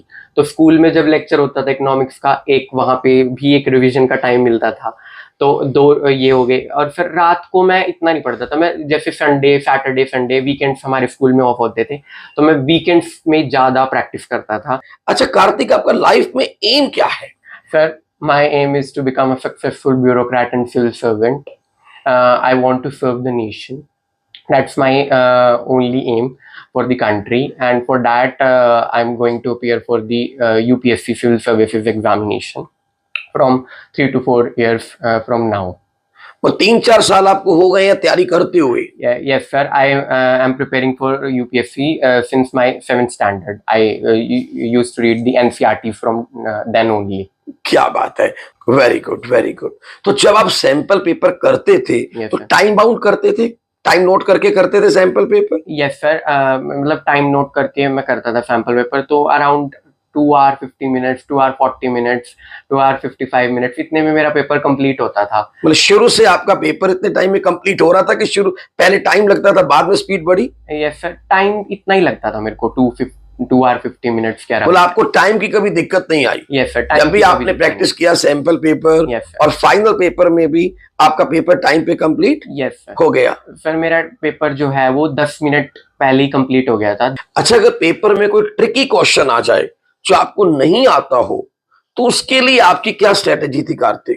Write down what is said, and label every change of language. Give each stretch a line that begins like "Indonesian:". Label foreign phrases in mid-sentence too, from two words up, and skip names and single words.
Hindi: तो स्कूल में जब लेक्चर होता था इकोनॉमिक्स का, एक वहाँ पे भी एक रिवीजन का टाइम मिलता था। तो 2 ये हो गए। और फिर रात को मैं इतना नहीं पढ़ता था। मैं जैसे
English: Sunday, Saturday, Sunday, weekends
Hindi: हमारे स्कूल में ऑफ होते थे, तो मैं वीकेंड्स में ज्यादा प्रैक्टिस करता था। अच्छा कार्तिक, आपका लाइफ में एम क्या है? सर,
English: my aim is to become a successful bureaucrat and civil servant. I want to serve the nation. That's my only aim for the country, and for that I'm going to appear for the UPSC Civil Services examination from 3 to 4 years from now.
Hindi: वो 3-4 साल आपको हो गए हैं तैयारी करते हुए?
English: Yes, sir. I am preparing for UPSC since my 7th standard. I used to read the NCERT from then only.
Hindi: क्या बात है,
English: very good very good.
Hindi: तो जब आप सैंपल पेपर करते थे
English: Yes,
Hindi: तो
English: sir. time bound
Hindi: करते थे,
English: time note
Hindi: करके करते थे
English: sample paper? Yes, sir.
Hindi: मतलब
English: time note
Hindi: करके मैं करता था
English: sample paper,
Hindi: तो अराउंड
English: 2 hour 50 minutes, 2 hour 40 minutes, 2 hour 55 minutes,
Hindi: इतने में मेरा पेपर कंप्लीट होता था। मतलब शुरू से आपका पेपर इतने टाइम में कंप्लीट हो रहा था कि शुरू पहले टाइम लगता था बाद में स्पीड बढ़ी?
English: yes sir,
Hindi: टाइम इतना ही लगता था मेरे को,
English: 2 hour 50 minutes
Hindi: के बोला आपको टाइम की कभी दिक्कत नहीं आई?
English: Yes sir,
Hindi: जब भी आपने प्रैक्टिस किया
English: sample paper Yes, sir.
Hindi: और
English: final paper
Hindi: में भी आपका पेपर टाइम पे कंप्लीट
English: Yes sir
Hindi: हो गया? सर, मेरा पेपर जो है वो 10 मिनट पहले ही कंप्लीट हो गया था। अच्छा, अगर पेपर में कोई
English: tricky question
Hindi: आ जाए जो आपको नहीं आता हो तो उसके लिए आपकी क्या स्ट्रेटेजी थी कार्तिक?